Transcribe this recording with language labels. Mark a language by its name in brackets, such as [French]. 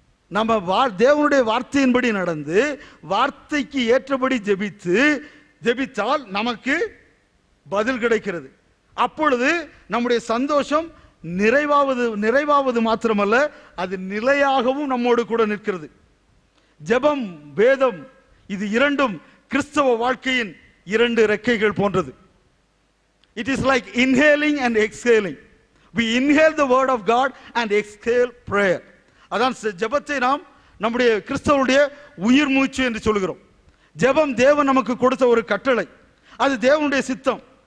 [Tamil] நம்ம தேவனுடைய வார்த்தையின்படி நடந்து வார்த்தைக்கு ஏற்றபடி ஜெபித்தால் நமக்கு பதில் கிடைக்கிறது. அப்பொழுது நம்முடைய சந்தோஷம் நிறைவாவது மாத்திரமல்ல, அது நிலையாகவும் நம்மோடு கூட நிற்கிறது. ஜெபம், வேதம், இது இரண்டும் கிறிஸ்தவ வாழ்க்கையின் 2 ரெக்கைகள் போன்றது. [English] It is like inhaling and exhaling. We inhale the word of God and exhale prayer. [Tamil] அதான் ஜெபத்தை நாம் நம்முடைய கிறிஸ்தவனுடைய உயிர் மூச்சு என்று சொல்கிறோம். ஜெபம் தேவன் நமக்கு கொடுத்த ஒரு கட்டளை, அது தேவனுடைய சித்தம்.